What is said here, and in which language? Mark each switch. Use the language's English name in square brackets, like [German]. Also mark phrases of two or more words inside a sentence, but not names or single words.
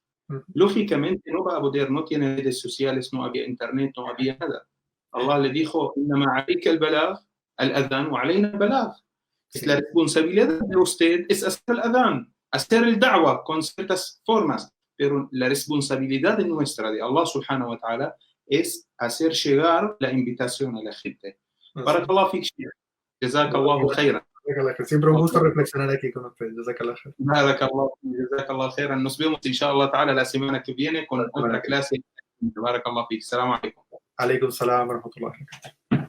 [Spanish] Lógicamente no va a poder, no tiene redes sociales, no había internet, no había nada. Allah le dijo, [Arabic] إِنَّمَا عَلَيْكَ الْبَلَاغُ الْأَذَانُ وَعَلَيْنَا الْبَلَاغُ. [Spanish] Es la responsabilidad de usted es hacer el adán, hacer el da'wah con ciertas formas, pero la responsabilidad de nuestra, de Allah [Arabic] سبحانه وتعالى, [Spanish] es hacer llegar la invitación a la gente. [Arabic] بارك الله فيك، شيخ. جزاك الله خيرا. [Spanish] Siempre un gusto reflexionar aquí con ustedes. [Arabic] جزاك الله خيرا. [Spanish] Nos vemos, [Arabic] إن شاء الله تعالى, [Spanish] la semana que viene con otra clase. [Arabic] بارك الله فيك. السلام عليكم. عليكم السلام ورحمة الله.